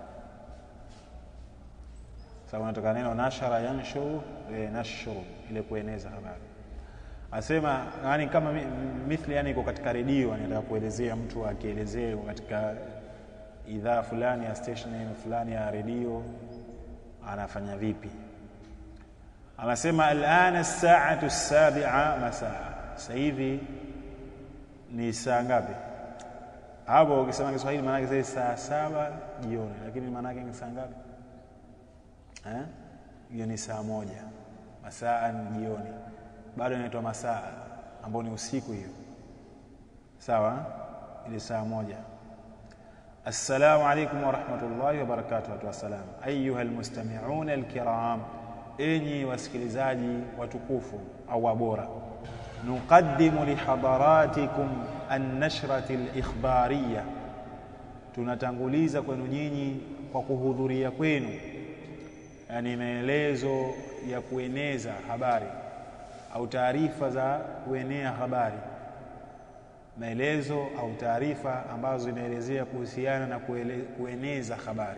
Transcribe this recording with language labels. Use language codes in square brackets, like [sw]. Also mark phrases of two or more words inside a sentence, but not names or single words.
[sw] Sawa, natoka neno [ar] نشر ينشر, [sw] nashuru ile kueneza habari. Asema yani kama mithli, yani iko katika redio, anataka kuelezea mtu akielezea katika idhaa fulani ya station fulani ya redio anafanya vipi. Anasema [ar] الآن الساعة السابعة مساء, [sw] sasa hivi ni saa ngapi? Hapo ukisema Kiswahili maana yake saa 7 jioni, lakini maana yake ni saa ngapi? Hiyo ni saa 1. Masaa ni jioni, bado inaitwa masaa ambao ni usiku hiyo. Sawa, ile saa 1. [ar] السلام عليكم ورحمة الله وبركاته. وسلام أيها المستمعون الكرام, [sw] enyi wasikilizaji watukufu au wabora. [ar] نقدم لحضراتكم النشرة الإخبارية, [sw] tunatanguliza kwenu nyinyi kwa kuhudhuria kwenu, yani maelezo ya kueneza habari au taarifa za kuenea habari, maelezo au taarifa ambazo zinaelezea kuhusiana na kueneza habari.